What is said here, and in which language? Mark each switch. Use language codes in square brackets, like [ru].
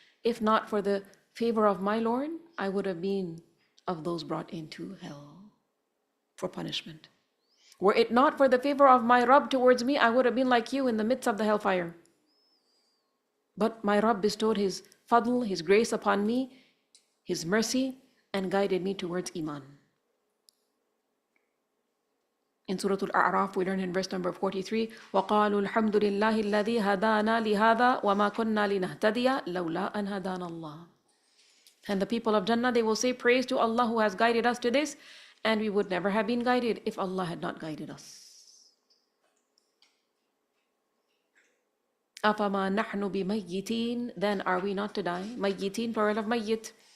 [en] If not for the favor of my Lord, I would have been of those brought into hell for punishment. Were it not for the favor of my Rabb towards me, I would have been like you in the midst of the hellfire. But my Rabb bestowed His fadl, His grace upon me, His mercy, and guided me towards Iman. In Surah Al-A'raf, we learn in verse number 43, [ar] وَقَالُوا الْحَمْدُ لِلَّهِ الَّذِي هَدَانَا لِهَذَا وَمَا كُنَّا لِنَهْتَدِيَ لَوْلَا أَنْ هَدَانَ اللَّهِ. [en] And the people of Jannah, they will say, praise to Allah who has guided us to this, and we would never have been guided if Allah had not guided us. [ar] أَفَمَا نَحْنُ بِمَيِّتِينَ. [en] Then are we not to die? Mayyitin, plural of mayyit.